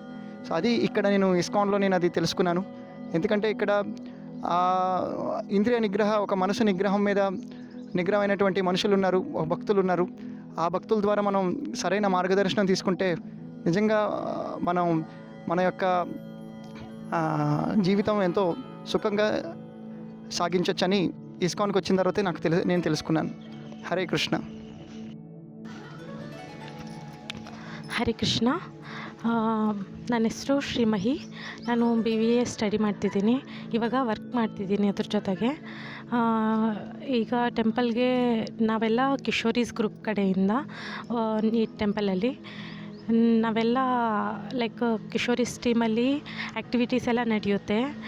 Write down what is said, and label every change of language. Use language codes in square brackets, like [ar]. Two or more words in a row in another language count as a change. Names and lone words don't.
[te] సో అది ఇక్కడ నేను ఇస్కాన్లో నేను అది తెలుసుకున్నాను. ఎందుకంటే ఇక్కడ ఇంద్రియ నిగ్రహ, ఒక మనసు నిగ్రహం మీద నిగ్రహమైనటువంటి మనుషులు ఉన్నారు, భక్తులు ఉన్నారు. ఆ భక్తుల ద్వారా మనం సరైన మార్గదర్శనం తీసుకుంటే నిజంగా మనం మన యొక్క జీవితం ఎంతో సుఖంగా సాగించవచ్చని ఇస్కాన్కి వచ్చిన తర్వాతే నేను తెలుసుకున్నాను. హరే కృష్ణ. [kn] ಹರೇ ಕೃಷ್ಣ. ನನ್ನ ಹೆಸರು ಶ್ರೀಮಹಿ. ನಾನು BBA ಸ್ಟಡಿ ಮಾಡ್ತಿದ್ದೀನಿ. ಇವಾಗ ವರ್ಕ್ ಮಾಡ್ತಿದ್ದೀನಿ ಅದ್ರ ಜೊತೆಗೆ. ಈಗ ಟೆಂಪಲ್ಗೆ ನಾವೆಲ್ಲ ಕಿಶೋರೀಸ್ ಗ್ರೂಪ್ ಕಡೆಯಿಂದ ಈ ಟೆಂಪಲಲ್ಲಿ ನಾವೆಲ್ಲ ಲೈಕ್ ಕಿಶೋರೀಸ್ ಟೀಮಲ್ಲಿ ಆ್ಯಕ್ಟಿವಿಟೀಸ್ ಎಲ್ಲ ನಡೆಯುತ್ತೆ.